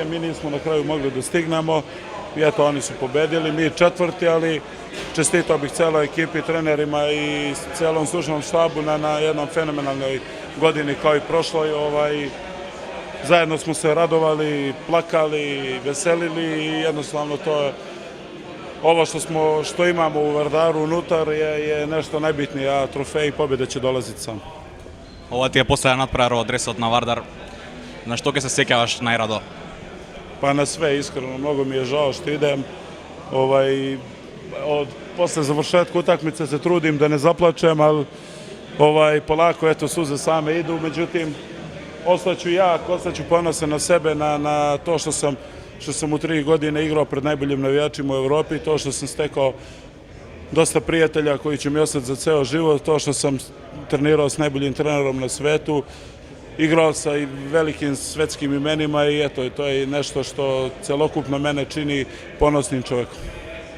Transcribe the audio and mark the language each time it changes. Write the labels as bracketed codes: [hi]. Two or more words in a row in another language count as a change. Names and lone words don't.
[sr] Mi nismo na kraju mogli da stignemo i eto, oni su pobedili, mi četvrti, ali čestitao bih celoj ekipi, trenerima i celom stručnom štabu na jednom fenomenalnoj godini kao i prošloj. Zajedno smo se radovali, plakali, veselili i jednostavno to je ovo što imamo u Vardaru unutar je nešto najbitnije, a trofej i pobjede će dolaziti sam. [mk] Ова ти е последен надпревар од дресот на Вардар. На што ќе се сеќаваш најрадо? [sr] Pa na sve, iskreno, mnogo mi je žao što idem. Posle završetka utakmice se trudim da ne zaplačem, ali polako, eto, suze same idu. Međutim, ostaću jak, ostaću ponosan na sebe, na to što sam u 3 godine igrao pred najboljim navijačima u Evropi, to što sam stekao dosta prijatelja koji će mi ostati za ceo život, to što sam trenirao s najboljim trenerom na svetu, igrao sa i velikim svetskim imenima i eto, to je nešto što celokupno mene čini ponosnim čovekom.